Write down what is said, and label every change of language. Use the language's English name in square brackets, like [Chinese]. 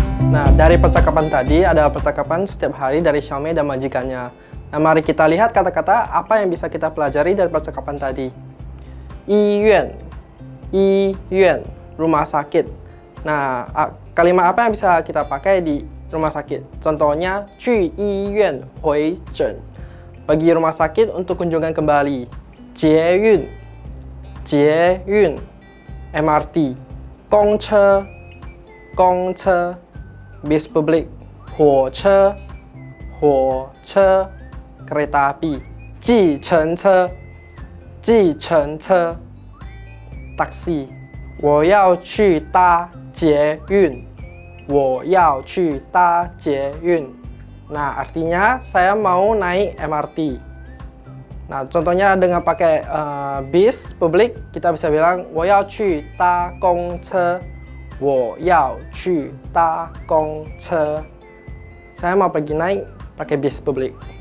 [Indonesian] Nah, dari percakapan tadi adalah percakapan setiap hari dari Xiaomei dan majikannya. Nah, mari kita lihat kata-kata apa yang bisa kita pelajari dari percakapan tadi. [Chinese] Iyuan, iyuan, [Indonesian] rumah sakit. Nah, kalimat apa yang bisa kita pakai di rumah sakit? Contohnya, [Chinese] 去医院回诊. [Indonesian] Pergi rumah sakit untuk kunjungan kembali. [Chinese] 捷运, 捷运, MRT. 公车, 公车. [Indonesian] Bis publik, [Chinese] 火车, 火车, [Indonesian] kereta api, [Chinese] 计程车, 计程车, [Indonesian] taksi, [Chinese] 我要去搭捷运, 我要去搭捷运. [Indonesian] Nah, artinya saya mau naik MRT. Nah, contohnya dengan pakai bis publik, kita bisa bilang [Chinese] 我要去搭公车. 我要去搭公车. [Indonesian] Saya mau pergi naik pakai bis publik.